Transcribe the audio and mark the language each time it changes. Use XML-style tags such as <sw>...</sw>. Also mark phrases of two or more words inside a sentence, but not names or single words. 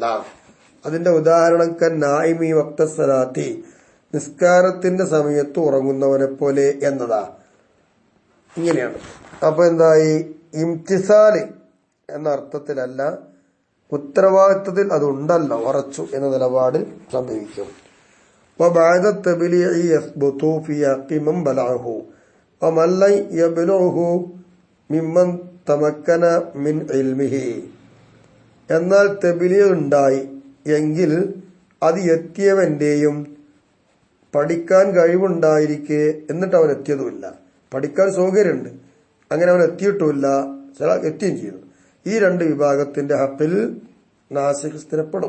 <ml>അതിന്റെ ഉദാഹരണം</ml> <ar>نائم وقت الصلاة,</ar> <ml>നിസ്കാരത്തിന്റെ സമയത്ത് ഉറങ്ങുന്നവനെ പോലെ എന്നതാ. ഇങ്ങനെയാണ്. അപ്പൊ എന്തായി? ഇംതിസാല് എന്ന അർത്ഥത്തിലല്ല, ഉത്തരവാദിത്തത്തിൽ അതുണ്ടല്ലോ, ഉറച്ചു എന്ന നിലപാട് സംഭവിക്കും.</ml> <ar>وبعد التبليغ يثبت في حق من بلغه ومن لم يبلغه ممن تمكن من علمه,</ar> <ml>എന്നാൽ തബ്ലീഗ് ഉണ്ടായി എങ്കിൽ അത് എത്തിയവന്റെയും പഠിക്കാൻ കഴിവുണ്ടായിരിക്കെ എന്നിട്ട് അവൻ എത്തിയതുമില്ല, പഠിക്കാൻ സൗകര്യമുണ്ട്, അങ്ങനെ അവൻ എത്തിയിട്ടുമില്ല, ചില എത്തിയും ചെയ്തു. ഈ രണ്ട് വിഭാഗത്തിന്റെ ഹഖിൽ നാസിഖ് സ്ഥിരപ്പെടും.</ml>